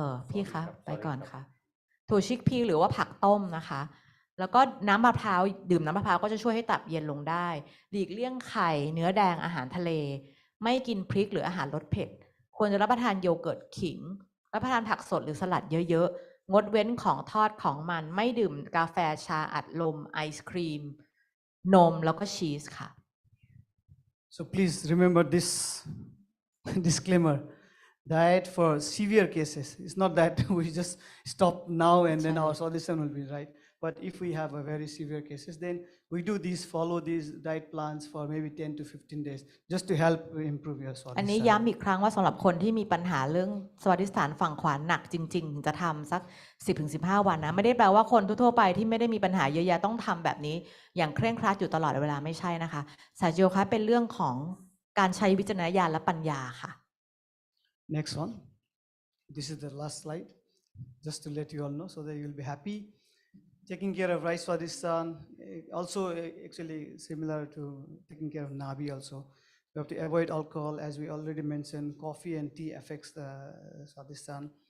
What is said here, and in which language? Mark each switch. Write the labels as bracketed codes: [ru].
[th] พี่คะไปก่อนค่ะถั่วชิกพีหรือว่าผักต้มนะคะแล้วก็น้ำมะพร้าวดื่มน้ำมะพร้าวก็จะช่วยให้ตับเย็นลงได้หลีกเลี่ยงไข่เนื้อแดงอาหารทะเลไม่กินพริกหรืออาหารรสเผ็ดควรจะรับประทานโยเกิร์ตขิงรับประทานผักสดหรือสลัดเยอะๆงดเว้นของทอดของมันไม่ดื่มกาแฟชาอัดลมไอศครีมนมแล้วก็ชีสค่ะ [en] so please remember this disclaimer diet for severe cases it's not that we just stop now and then our solution will be right but if we have a very severe cases then we do follow these diet plans for maybe 10 to 15 days just to help improve your solution [th] อันนี้ย้ำอีกครั้งว่าสำหรับคนที่มีปัญหาเรื่องสมาธิสถานฝั่งขวาหนักจริงๆจะทำสัก 10-15 วันนะไม่ได้แปลว่าคนทั่วๆไปที่ไม่ได้มีปัญหาเยอะแยะต้องทำแบบนี้อย่างเคร่งครัดอยู่ตลอดเวลาไม่ใช่นะคะสหโยคะเป็นเรื่องของ การใช้วิจารณญาณและปัญญาค่ะ [en] Next one. This is the last slide. Just to let you all know, so that you will be happy. Taking care of right swadhisthana, also actually similar to taking care of nabi also. You have to avoid alcohol, as we already mentioned. Coffee and tea affects the swadhisthana.